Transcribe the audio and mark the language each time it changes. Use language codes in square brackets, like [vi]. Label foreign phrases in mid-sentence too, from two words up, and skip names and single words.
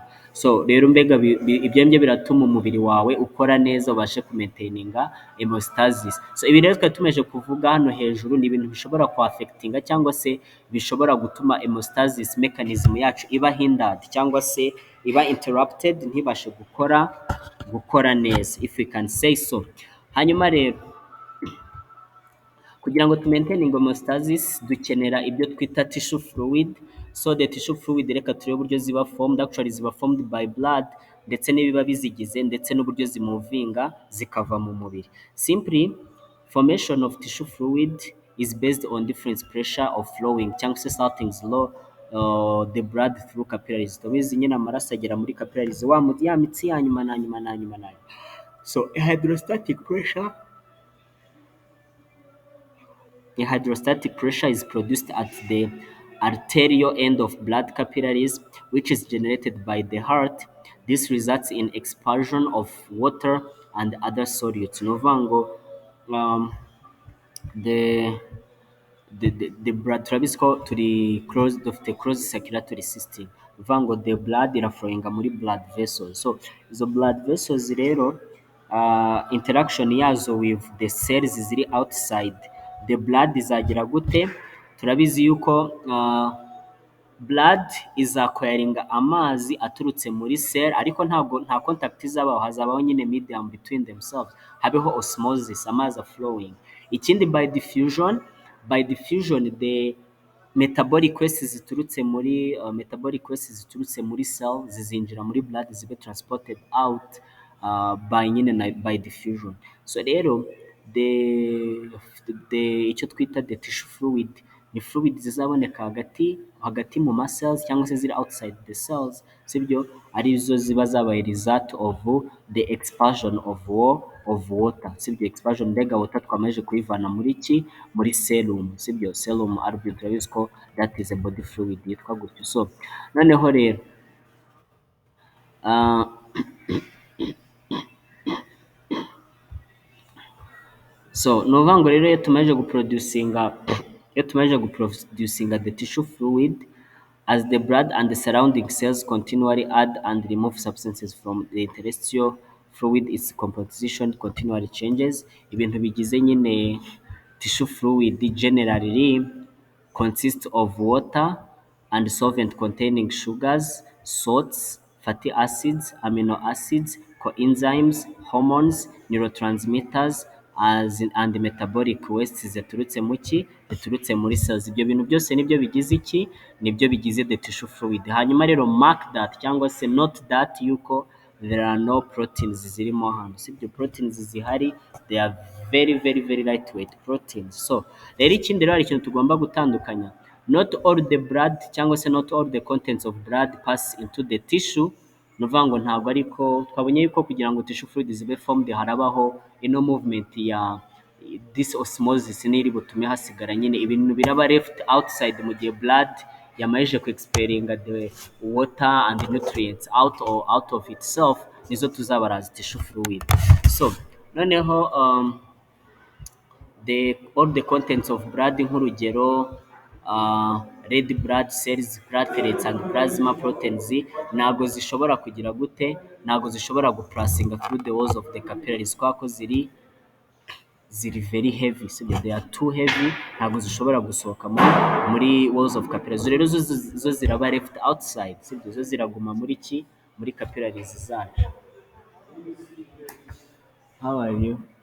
[rw] So rero mbega ibyo ngibyo biratuma umubiri wawe ukora neza, ubashe kumaintaininga hemostasis. So ibi rero twari tumeje kuvuga hano hejuru ni ibintu bishobora kuaffectinga cyangwa se bishobora gutuma [en] hemostasis mechanism [rw] yacu iba hindered cyangwa se iba interrupted, ntibashe gukora neza, [en] if we can say so. [rw] Hanyuma rero kugira ngo tumaintaining homeostasis dukenera ibyo twita [en] tissue fluid. So the tissue fluid, [rw] reka turebe uburyo ziba formed. Actually ziba formed [en] by blood, [rw] ndetse n'ibiba bizigize, ndetse n'uburyo zimuvinga zikava mu mubiri. [en] Simply, formation of tissue fluid is based on different pressure of flowing [rw] cyangwa se [en] starting slow the blood through capillaries. [rw] Tubizi nyine amaraso agera muri capillaries, ya mitsi ya nyuma na nyuma na nyuma na nyuma. [en] So hydrostatic pressure, a hydrostatic pressure is produced at the arterial end of blood capillaries, which is generated by the heart. This results in expulsion of water and other solutes. [rw] Novango, [en] the the blood [rw] turabizi ko turi closed, dufite [en] closed circulatory system, [rw] bivuga ngo [en] the blood [rw] iraflowinga muri [en] blood vessels. [rw] So izo [en] blood vessels [rw] rero, interaction yazo [en] with the cells [rw] ziri [en] outside the blood [rw] izagira gute? Turabizi yuko blood izakoyaringa amazi aturutse muri cell, ariko nta contact izabaho, hazabaho nyine medium [en] between themselves, [rw] habeho osmosis, amazi flowing. [en] Ikindi by diffusion the metabolic waste [rw] ziturutse muri [en] cell [rw] zizinjira muri [en] blood, zibe transported out by diffusion. [rw] So rero icyo twita [en] the tissue fluid [rw] ni fluid zizaboneka hagati mu cells cyangwa se ziri [en] outside the cells, [rw] sibyo? Arizo ziba zabaye [en] result of the expulsion of water, [rw] sibyo? Expulsion, mbega water twamaze kuyivana muri serum, sibyo? Serum aribyo turabizi ko [en] that is a body fluid [rw] yitwa gutyo. [en] So [rw] noneho rero so ni ukuvuga ngo rero iyo tumaze guproducinga [en] the tissue fluid, as the blood and the surrounding cells continually add and remove substances from the interstitial fluid, its composition continually changes. [rw] Ibintu bigize nyine [en] tissue fluid generally consists of water and solvent containing sugars, salts, fatty acids, amino acids, coenzymes, hormones, neurotransmitters, and metabolic wastes [rw] ziturutse muri [en] cells. [rw] Ibyo bintu byose nibyo bigize iki? Nibyo bigize [en] the tissue fluid. [rw] Hanyuma rero [en] mark that [rw] cyangwa se [en] note that [rw] yuko [en] there are no proteins [rw] zirimo hano, sibyo? Proteins zihari, [en] they are very very very lightweight proteins. [rw] So rero ikindi rero hari ikintu tugomba gutandukanya, [en] not all the blood [rw] cyangwa se [en] not all the contents of blood pass into the tissue. [rw] Ni ukuvuga ngo ntabwo ariko twabonye yuko kugira ngo tissue fluid zibe formed harabaho ino movement ya [en] this osmosis, [rw] niri butume hasigara nyine ibintu biraba [en] left outside, [rw] mu gihe blood yamaze ku expellinga [en] the water and nutrients out of itself, [rw] nizo tuzabara [en] as tissue fluid. So noneho all the contents of blood, nk'urugero red blood cells, platelets and plasma proteins, [rw] ntabwo zishobora kugira gute? Ntabwo zishobora guplasinga [en] through the walls of the capillaries, [rw] kubera ko ziri [en] very heavy, so they are too heavy, [rw] ntabwo zishobora gusohoka muri [en] walls of capillaries. [rw] Rero zo ziraba [en] left outside, [rw] sibyo? Zo ziraguma muri capillaries zacu. [en] How are you?